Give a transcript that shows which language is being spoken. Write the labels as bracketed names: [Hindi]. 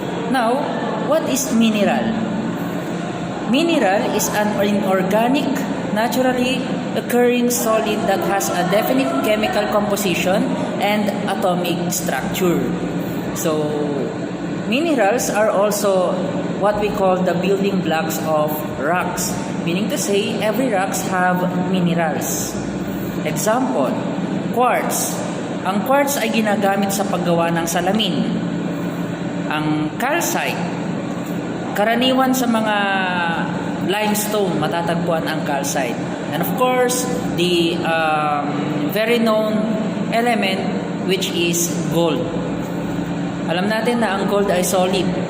[English] Now, what is mineral? Mineral is an inorganic, naturally occurring solid that has a definite chemical composition and atomic structure. So, minerals are also what we call the building blocks of rocks. Meaning to say, every rocks have minerals. Example, quartz. [Filipino] Ang quartz ay ginagamit sa paggawa ng salamin. Ang calcite, karaniwan sa mga limestone, matatagpuan ang calcite. [English] And of course, the very known element which is gold. [Filipino] Alam natin na ang gold ay solid.